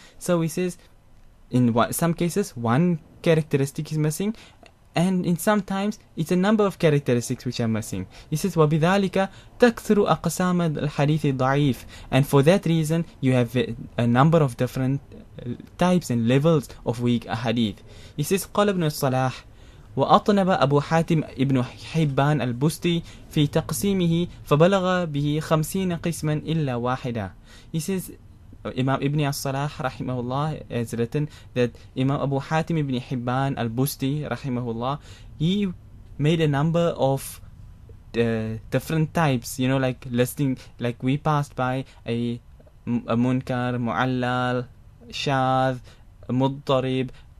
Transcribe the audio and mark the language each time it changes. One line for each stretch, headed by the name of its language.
English: So he says in some cases one characteristic is missing, and in sometimes it's a number of characteristics which are missing. He says
Arabic: وَبِذَلِكَ تَكْثُرُ أَقْسَامَ الْحَدِيثِ الضَّعِيفِ,
English: and for that reason you have a number of different types and levels of weak hadith. He says
Arabic: قال ابن الصلاح وأطنب أبو حاتم ابن حبان البستي في تقسيمه فبلغ به 50 قسما إلا واحدة.
English: He says Imam Ibn al-Salah rahimahullah has written that Imam Abu Hatim ibn Hibban al-Busti rahimahullah, he made a number of different types, like listing, like we passed by a munkar, mu'allal, shadh, mudtarib,